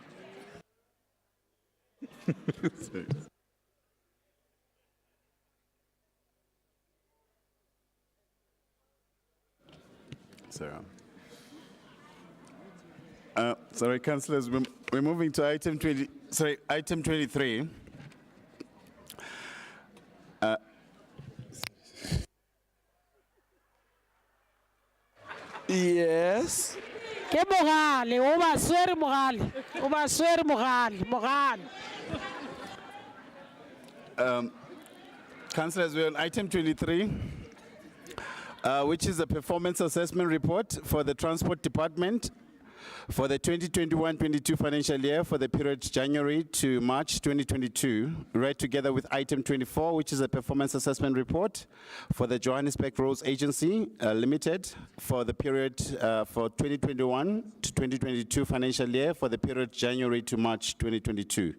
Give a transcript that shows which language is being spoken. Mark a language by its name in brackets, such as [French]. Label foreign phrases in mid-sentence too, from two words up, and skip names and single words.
[English] Sorry, councillors, we're moving to item 23. Yes. [Tswana] Ke mogale, o ba swere mogale. O ba swere mogale, mogale. [English] Councillors, we're on item 23, which is a performance assessment report for the Transport Department for the 2021-22 financial year for the period January to March 2022, read together with item 24, which is a performance assessment report for the Johannesburg Roads Agency Limited for the period for 2021 to 2022 financial year for the period January to March 2022.